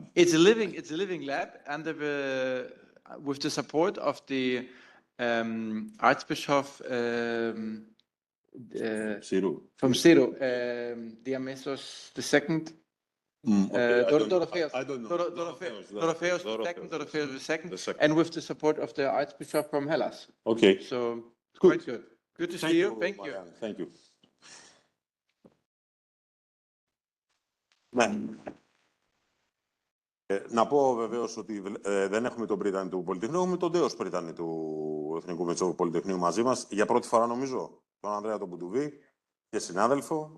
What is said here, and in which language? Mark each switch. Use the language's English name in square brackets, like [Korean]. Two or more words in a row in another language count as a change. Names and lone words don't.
[English] It's a living lab under with the support of the Archbishop from Syro, Diamesos II. Dorotheus II, and with the support of the Archbishop from Hellas. Okay. So quite good. Good to see you. Thank you. Thank you. [Greek] Να πω βεβαίως ότι δεν έχουμε τον πρίτανη του Πολυτεχνείου, έχουμε τον τέος πρίτανη του Εθνικού Μετσοβιοπολιτεχνείου μαζί μας. Για πρώτη φορά νομίζω, τον Ανδρέα τον Μπουντουβί και συνάδελφο.